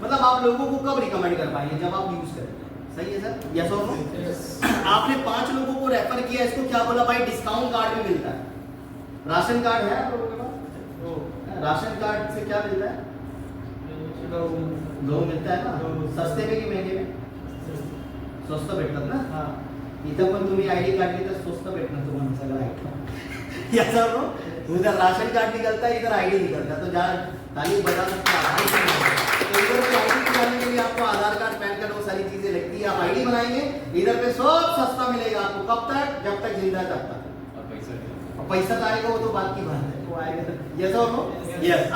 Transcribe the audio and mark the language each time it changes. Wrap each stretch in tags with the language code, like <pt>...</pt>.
<hi>मतलब आप लोगों को कब रिकमेंड कर पाएंगे, जब आप यूज करेंगे। सही है सर, यस और नो? आपने 5 लोगों को रेफर किया, इसको क्या बोला भाई, डिस्काउंट कार्ड भी मिलता है। राशन कार्ड है आप लोगों के पास? राशन कार्ड से क्या मिलता है? गहू मिलता है ना, सस्ते में कि महंगे में?</hi> <mr>स्वस्त भेटतात ना। हाँ, इथं पण तुम्ही आयडी काढली तर स्वस्त भेटणार तुम्हाला सगळं आयटम।</mr> <hi>याचा नो, उधर राशन कार्ड निकलता है, इधर आईडी निकलता है। तो जहाँ ताली बजा सकते हैं, तो इधर पे आईडी निकालने के लिए आपको आधार कार्ड, पैन कार्ड, वो सारी चीजें लगती है। आप आईडी बनाएंगे, इधर पे सब सस्ता मिलेगा आपको। कब तक? जब तक जिंदा है तब तक। और पैसा तो आएगा, वो तो बात की बात है, वो आएगा। यस और नो? यस।</hi>